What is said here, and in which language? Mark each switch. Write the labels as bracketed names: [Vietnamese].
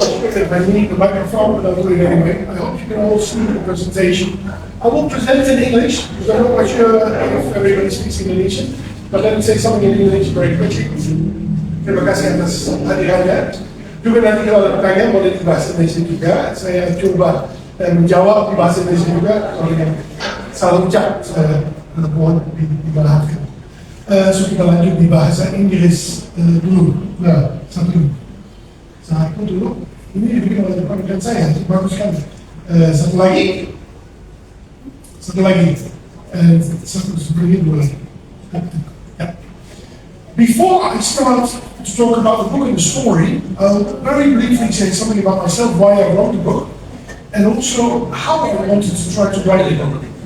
[English] If I need the microphone, but I'll do it anyway. I hope you can all see the presentation. I will present in English, because I'm not quite sure if everybody speaks Indonesian, but let me say something in English very quickly. [Indonesian] Terima kasih atas hadirannya. Juga nanti kalau ada pertanyaan boleh di bahasa Indonesia juga. Saya coba menjawab di bahasa Indonesia juga. Kalau yang salah ucap, mohon dimaafkan. So kita lanjut di bahasa Inggris dulu. Nah, satu dulu. Ini dibikin oleh rekan saya, bagus kan? Satu lagi. Satu sebelumnya dua lagi. [English] Before I start to talk about the book and the story, I'll very briefly say something about myself, why I wrote the book, and also how I wanted to try to write the book.